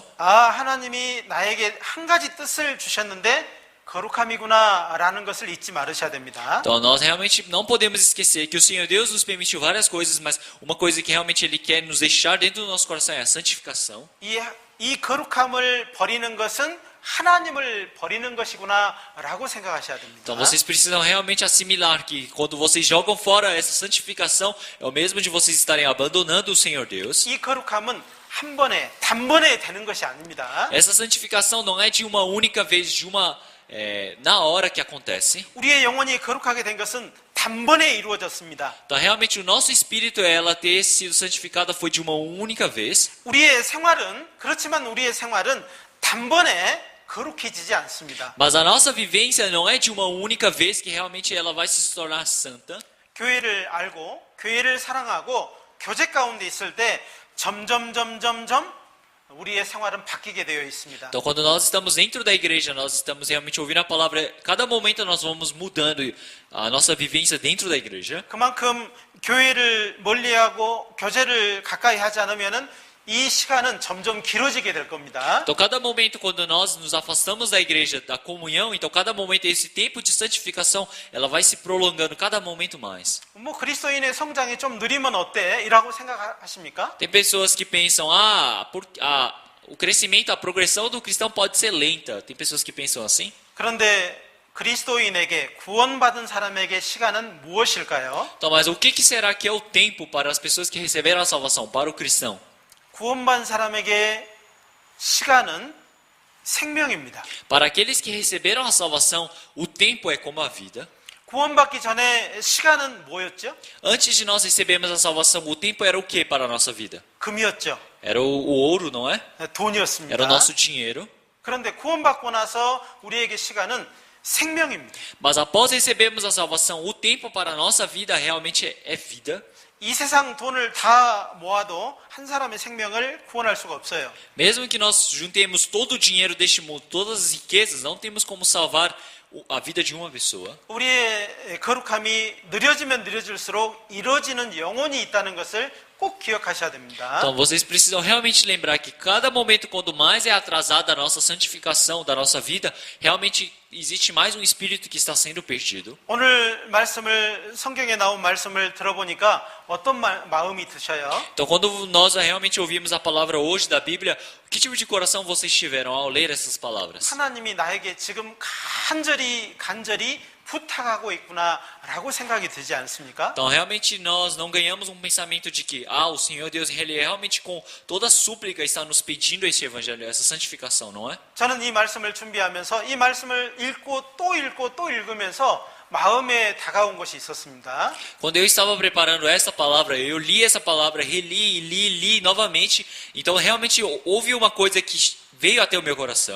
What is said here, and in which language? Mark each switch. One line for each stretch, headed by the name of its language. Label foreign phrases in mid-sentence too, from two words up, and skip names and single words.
Korean: 아, 하나님이 나에게 한 가지 뜻을 주셨는데 거룩함이구나라는 것을 잊지 말으셔야 됩니다.
Portuguese: Então, nós realmente não podemos esquecer que o Senhor Deus nos permitiu várias coisas, mas uma coisa que realmente Ele quer nos deixar dentro do nosso coração é a santificação.
Korean: 이 거룩함을 버리는 것은 하나님을 버리는 것이구나라고 생각하셔야 됩니다.
Portuguese: Então, vocês precisam realmente assimilar que quando vocês jogam fora essa santificação, é o mesmo de vocês estarem abandonando o Senhor Deus.
Korean: 이 거룩함은 한 번에 단번에 되는 것이 아닙니다.
Portuguese: Essa santificação não é de uma única vez, na hora que acontece.
Korean: 우리의 영혼이 거룩하게 된 것은 단번에 이루어졌습니다.
Portuguese: Então, realmente, o nosso espírito, ela ter sido santificada foi de uma única vez.
Korean: 우리의 생활은 그렇지만 우리의 생활은 단번에 거룩해지지 않습니다.
Portuguese: Mas a nossa vivência não é de uma única vez que realmente ela vai se tornar santa.
Korean: 교회를 알고 교회를 사랑하고 교제 가운데 있을 때 점점 우리의 생활은 바뀌게 되어 있습니다.
Portuguese: Então, quando nós estamos dentro da igreja, nós estamos realmente ouvindo a palavra. Cada momento nós vamos mudando a nossa vivência dentro da igreja.
Korean: 그만큼 교회를 멀리하고 교제를 가까이 하지 않으면은 이 시간은 점점 길어지게 될 겁니다.
Portuguese: Então, cada momento quando nós nos afastamos da igreja, da comunhão, então cada momento esse tempo de santificação, ela vai se prolongando cada momento mais.
Korean: 뭐 그리스도인의 성장이 좀 느리면 어때? 이라고 생각하십니까?
Portuguese: Tem pessoas que pensam, o crescimento, a progressão do cristão pode ser lenta. Tem pessoas que pensam assim.
Korean: 그런데 그리스도인에게 구원받은 사람에게 시간은 무엇일까요?
Portuguese: Então, mas o que será que é o tempo para as pessoas que receberam a salvação, para o cristão?
Korean: 구원받은 사람에게 시간은 생명입니다.
Portuguese: Para aqueles que receberam a salvação, o tempo é como a vida.
Korean: 구원받기 전에 시간은 뭐였죠?
Portuguese: Antes de nós recebermos a salvação, o tempo era o que para a nossa vida?
Korean: 금이었죠.
Portuguese: Era o ouro, não é?
Korean: 돈이었습니다.
Portuguese: Era o nosso dinheiro.
Korean: 그런데 구원받고 나서 우리에게 시간은 생명입니다.
Portuguese: Mas após recebermos a salvação, o tempo para a nossa vida realmente é vida.
Korean: 이 세상 돈을 다 모아도 한 사람의 생명을 구원할 수가 없어요.
Portuguese: Mesmo que nós juntemos todo o dinheiro deste mundo, todas as riquezas, não temos como salvar a vida de uma pessoa.
Korean: 우리의 거룩함이 느려지면 느려질수록 이루어지는 영혼이 있다는 것을 꼭 기억하셔야 됩니다.
Portuguese: Então vocês precisam realmente lembrar que cada momento, quando mais é atrasada a nossa santificação da nossa vida, realmente existe mais um espírito que está sendo perdido.
Korean: 오늘 말씀을 성경에 나온 말씀을 들어보니까 어떤 마음이 드셔요?
Portuguese: Então quando nós realmente ouvimos a palavra hoje da Bíblia, que tipo de coração vocês tiveram ao ler essas palavras?
Korean: 하나님이 나에게 지금 간절히 부탁하고 있구나라고 생각이 들지 않습니까?
Portuguese: Então realmente nós não ganhamos um pensamento de que o Senhor Deus, Ele realmente com toda súplica está nos pedindo este evangelho, essa santificação, não é?
Korean: 저는 이 말씀을 준비하면서 이 말씀을 읽고 또 읽으면서 마음에 다가온 것이 있었습니다.
Portuguese: Quando eu estava preparando essa palavra, eu li essa palavra, li novamente. Então realmente houve uma coisa que veio até o meu coração.